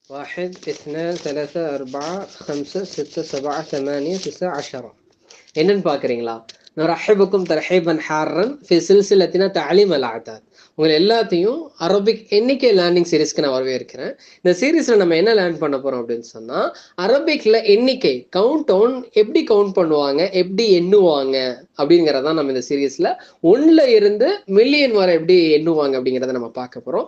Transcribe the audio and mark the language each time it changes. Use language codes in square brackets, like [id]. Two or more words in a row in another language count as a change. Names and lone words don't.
[ar] واحد اثنان ثلاثة أربعة خمسة ستة سبعة ثمانية تسعة 10. [ta] என்னன்னு பாக்குறீங்களா? [ar] نرحب بكم ترحيبا حارا في سلسلتنا تعليم الأعداد. [ta] உங்களை எல்லாத்தையும் அரபிக் எண்ணிக்கை [en] learning series [ta] நான் வரவேற்கிறேன். இந்த சீரீஸ்ல நம்ம என்ன லேர்ன் பண்ண போறோம் அப்படின்னு சொன்னா, அரபிக்ல எண்ணிக்கை [en] count down [ta] எப்படி கவுண்ட் பண்ணுவாங்க, எப்படி எண்ணுவாங்க அப்படிங்கறதான் நம்ம இந்த சீரீஸ்ல 1ல இருந்து மில்லியன் வரை எப்படி எண்ணுவாங்க அப்படிங்கறத நம்ம பார்க்க போறோம்.